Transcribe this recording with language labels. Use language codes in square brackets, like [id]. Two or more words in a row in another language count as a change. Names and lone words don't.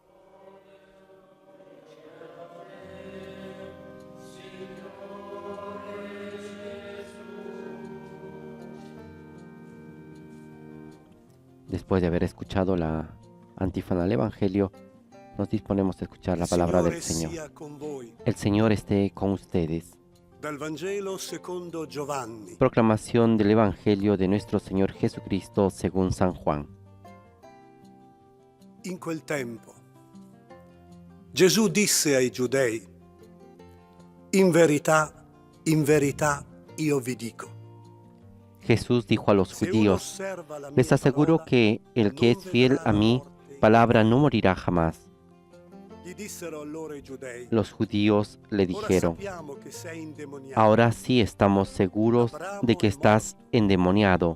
[es] Después de haber escuchado la antífona del Evangelio, nos disponemos a escuchar la palabra del Señor. El Señor esté con ustedes. [it] Dal Vangelo secondo Giovanni. [es] Proclamación del Evangelio de nuestro Señor Jesucristo según San Juan. [it] In quel tempo Gesù disse ai Giudei: in verità, io vi dico. [es] Jesús dijo a los judíos: les aseguro que el que es fiel a mi palabra no morirá jamás. Los judíos le dijeron: ahora sí estamos seguros de que estás endemoniado.